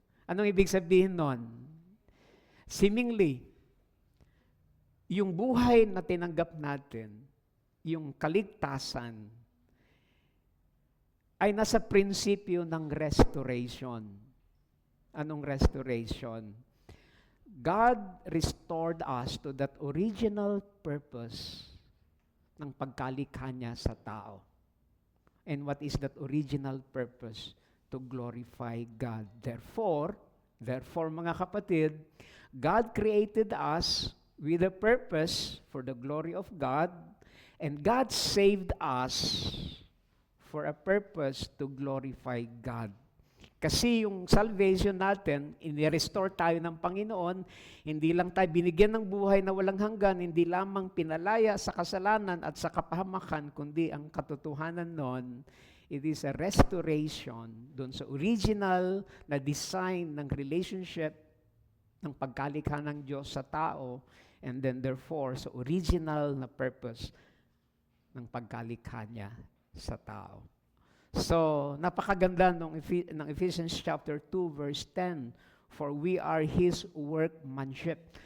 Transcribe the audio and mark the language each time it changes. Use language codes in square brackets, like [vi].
[tl] Anong ibig sabihin nun? Seemingly, yung buhay na tinanggap natin, yung kaligtasan, ay nasa prinsipyo ng restoration. Anong restoration? [en] God restored us to that original purpose [tl] ng pagkalikha niya sa tao. [en] And what is that original purpose? To glorify God. Therefore, [tl] mga kapatid, [en] God created us with a purpose for the glory of God, and God saved us for a purpose to glorify God. [tl] Kasi yung salvation natin, inirestore tayo ng Panginoon, hindi lang tayo binigyan ng buhay na walang hanggan, hindi lamang pinalaya sa kasalanan at sa kapahamakan, kundi ang katotohanan nun, [en] it is a restoration [tl] doon sa original na design ng relationship ng pagkalikha ng Diyos sa tao, [en] and then therefore [tl] sa original na purpose ng pagkalikha niya sa tao. So, napakaganda ng Ephesians chapter 2 verse 10, [en] for we are His workmanship.